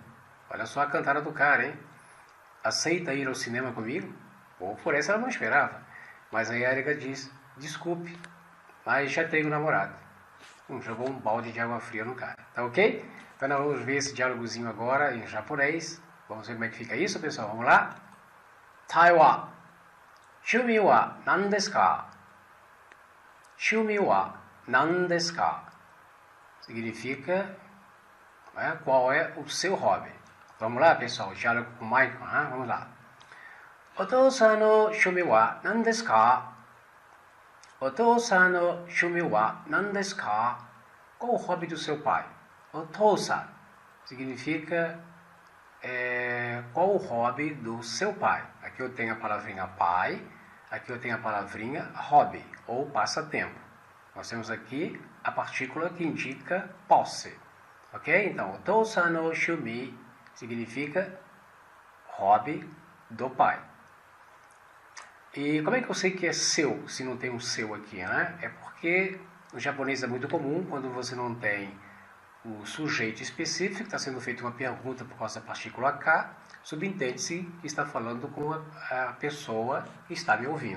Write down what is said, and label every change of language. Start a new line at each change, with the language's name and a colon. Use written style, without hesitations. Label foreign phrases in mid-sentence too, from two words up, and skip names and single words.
Portuguese: Olha só a cantada do cara, hein? Aceita ir ao cinema comigo? Ou por essa ela não esperava. Mas aí a Erika diz, desculpe, mas já tenho namorado. Jogou um balde de água fria no cara. Tá ok? Então nós vamos ver esse diálogozinho agora em japonês. Vamos ver como é que fica isso, pessoal. Vamos lá?
Japanese: Taiwan. 趣味は何ですか? 趣味は何ですか?
Portuguese: Significa, qual é o seu hobby. Vamos lá, pessoal, diálogo com o Michael, né? Vamos lá.
Japanese: お父さんの趣味は何ですか? お父さんの趣味は何ですか?
Portuguese: Qual o hobby do seu pai? Otou-san significa qual o hobby do seu pai. Aqui eu tenho a palavrinha pai, aqui eu tenho a palavrinha hobby, ou passatempo. Nós temos aqui a partícula que indica posse. Ok? Então,
Japanese: お父さんの趣味
Portuguese: significa hobby do pai. E como é que eu sei que é seu, se não tem um seu aqui, né? É porque no japonês é muito comum, quando você não tem o sujeito específico, está sendo feita uma pergunta por causa da partícula K, subentende-se que está falando com a pessoa que está me ouvindo.